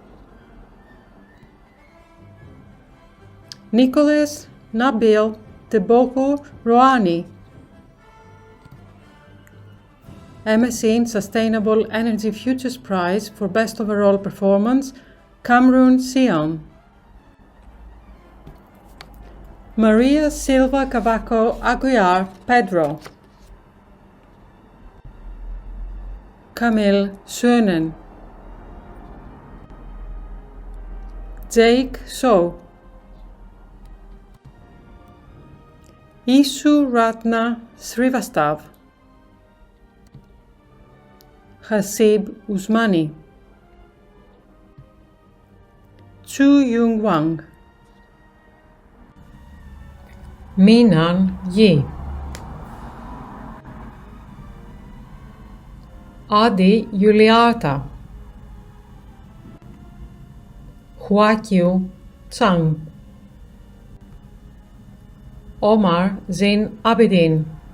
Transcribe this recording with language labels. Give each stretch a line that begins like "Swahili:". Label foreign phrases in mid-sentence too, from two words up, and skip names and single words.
English: Nicholas Nabil Teboko Rouhani, MSc in Sustainable Energy Futures Prize for Best Overall Performance, Cameroon Sion, Maria Silva Cavaco Aguiar Pedro, Camille Schönen, Jake So, Isu Ratna Srivastav, Hasib Usmani, Chu Yung Wang, Minan Yi, Adi Yuliata, Huaqiu Chang, Omar Zin Abidin.